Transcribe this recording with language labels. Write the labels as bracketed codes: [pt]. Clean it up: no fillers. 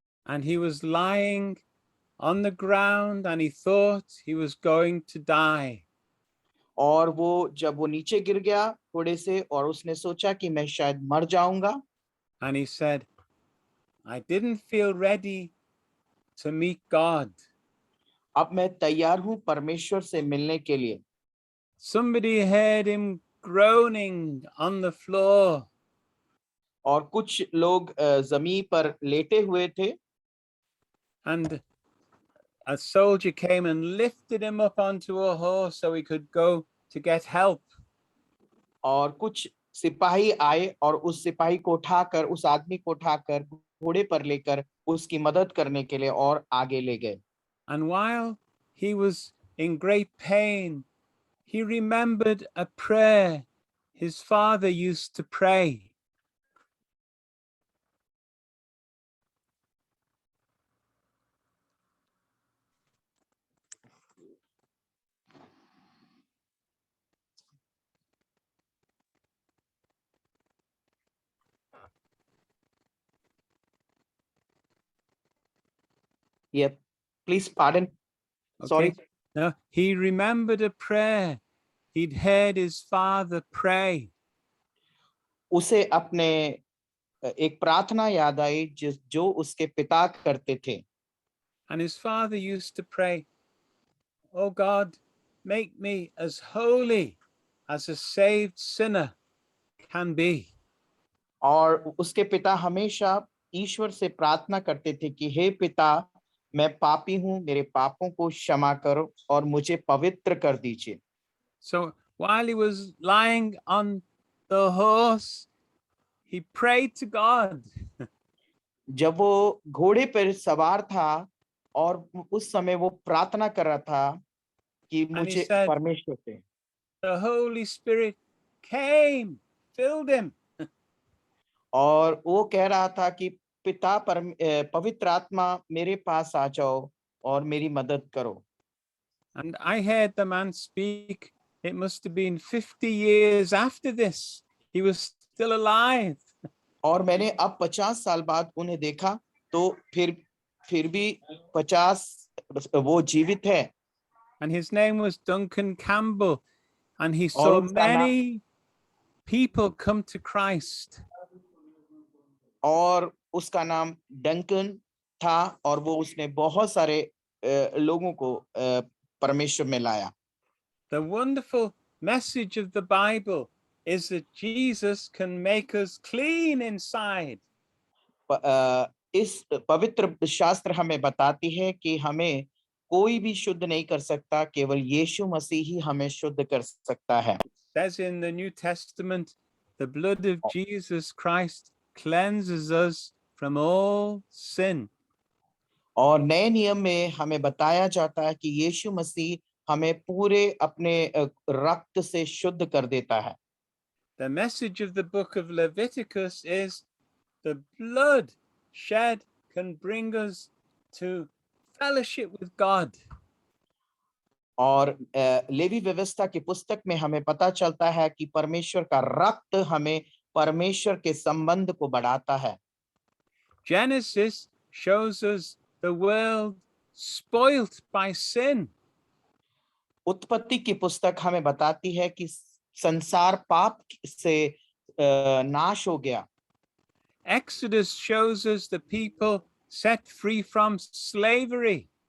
[en] And he was lying on the ground and he thought he was going to die. [hi] और जब वो नीचे गिर गया घोड़े से और उसने सोचा कि मैं शायद मर जाऊंगा. [en] And he said, I didn't feel ready to meet God. [hi] अब मैं तैयार हूं परमेश्वर से मिलने के लिए. [en] Somebody heard him groaning on the floor. [hi] और कुछ लोग जमीन पर लेटे हुए थे. [en] And a soldier came and lifted him up onto a horse so he could go to get help. [hi] और कुछ सिपाही आए और उस सिपाही को उठाकर, उस आदमी को उठाकर घोड़े पर लेकर उसकी मदद करने के लिए और आगे ले गए. [en] And while he was in great pain, he remembered a prayer his father used to pray. Yep. Please pardon. Sorry. Okay. No, he remembered a prayer he'd heard his father pray. [hi] उसे अपने एक प्रार्थना याद आई जो उसके पिता करते थे. [en] And his father used to pray, "Oh God, make me as holy as a saved sinner can be." [hi] और उसके पिता हमेशा ईश्वर से प्रार्थना करते थे कि हे पिता, मैं पापी हूं, मेरे पापों को क्षमा करो और मुझे पवित्र कर दीजिए. [en] So while he was lying on the horse, he prayed to God. [hi] जब वो घोड़े पर सवार था और उस समय वो प्रार्थना कर रहा था कि [en] And he [hi] मुझे [en] said, [hi] परमेश्वर से, [en] the Holy Spirit came, filled him. [hi] और वो कह रहा था कि पिता पवित्र आत्मा मेरे पास आ जाओ और मेरी मदद करो. [en] And I heard the man speak. It must have been 50 years after this. He was still alive. [hi] और मैंने अब 50 साल बाद उन्हें देखा तो फिर भी 50 वो जीवित है. [en] And his name was Duncan Campbell. And he [hi] और [en] saw [hi] उसका नाम [en] many people come to Christ. [hi] और उसका नाम डंकन था और वो उसने बहुत सारे लोगों को परमेश्वर में लाया. [en] The wonderful message of the Bible is that Jesus can make us clean inside. [hi] इस पवित्र शास्त्र हमें बताती है कि हमें कोई भी शुद्ध नहीं कर सकता, केवल यीशु मसीह ही हमें शुद्ध कर सकता है. [en] It says in the New Testament, the blood of Jesus Christ cleanses us from all sin. [hi] और नए नियम में हमें बताया जाता है कि यीशु मसीह हमें पूरे अपने रक्त से शुद्ध कर देता है. [en] The message of the book of Leviticus is the blood shed can bring us to fellowship with God. [hi] और लेवी व्यवस्था की पुस्तक में हमें पता चलता है कि परमेश्वर का रक्त हमें परमेश्वर के संबंध को बढ़ाता है. [en] Genesis shows us the world spoilt by sin. [hi] उत्पत्ति की पुस्तक हमें बताती है कि संसार पाप से नाश हो गया. [en] Exodus shows us the people set free from slavery.